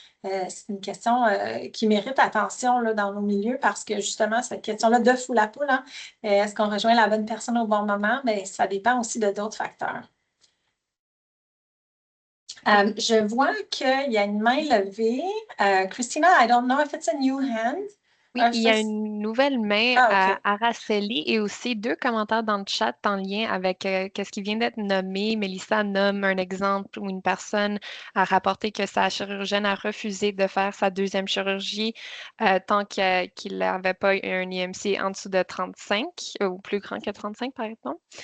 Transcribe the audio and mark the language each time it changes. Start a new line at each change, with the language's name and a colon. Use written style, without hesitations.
French: C'est une question qui mérite attention là, dans nos milieux parce que justement, cette question-là de fou la poule, hein, est-ce qu'on rejoint la bonne personne au bon moment? Mais ça dépend aussi de d'autres facteurs. Je vois qu'il y a une main levée.
English: Christina, I don't know if it's a new hand.
French: Oui, il y a une nouvelle main à Araceli et aussi 2 commentaires dans le chat en lien avec ce qui vient d'être nommé. Mélissa nomme un exemple où une personne a rapporté que sa chirurgienne a refusé de faire sa 2e chirurgie tant qu'il n'avait pas un IMC en dessous de 35 ou plus grand que 35, par exemple.